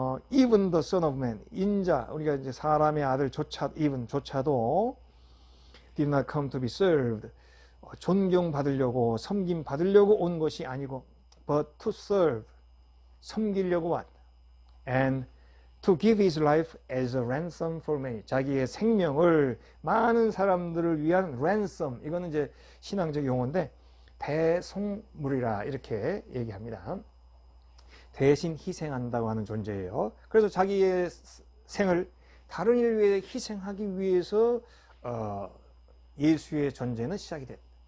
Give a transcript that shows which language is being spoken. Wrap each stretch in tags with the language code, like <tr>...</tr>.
<en>Even the Son of Man,</en> <ko>인자, 우리가 이제 사람의 아들조차,</ko> <en>even조차도 did not come to be served.</en> <ko>존경받으려고, 섬김받으려고 온 것이 아니고,</ko> <en>but to serve.</en> <ko>섬기려고 왔다.</ko> <en>And to give his life as a ransom for many.</en> <ko>자기의 생명을 많은 사람들을 위한 ransom. 이거는 이제 신앙적 용어인데 대속물이라 이렇게 얘기합니다. 대신 희생한다고 하는 존재예요. 그래서 자기의 생을 다른 이를 위해 희생하기 위해서 예수의 존재는 시작이 됐다.</ko>